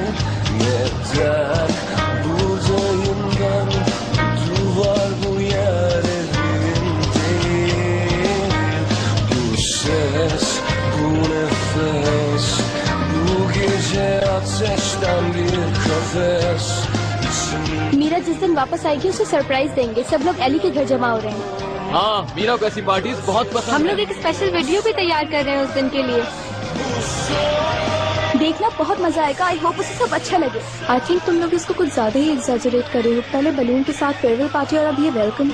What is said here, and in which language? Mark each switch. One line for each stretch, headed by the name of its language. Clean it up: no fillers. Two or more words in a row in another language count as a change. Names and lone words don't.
Turkish: Neden buradayım ben? Duvar bu yer evim değil. Bu ses, bu nefes, bu gece ateşten bir kafes.
Hindi: मीरा जिस दिन वापस आएगी उसे सरप्राइज देंगे। सब लोग एली के घर जमा हो रहे हैं। हाँ, मीरा को ऐसी पार्टीज बहुत पसंद हम है। लोग एक
English: special video
Hindi: भी तैयार कर रहे हैं उस दिन के लिए। देखना बहुत मजा आएगा।
English: I hope
Hindi: उसे सब अच्छा लगे।
English: I think
Hindi: तुम लोग इसको कुछ ज्यादा ही एग्जैजरेट कर रहे हो। पहले बलून के साथ
English: farewell party
Hindi: और अब ये वेलकम।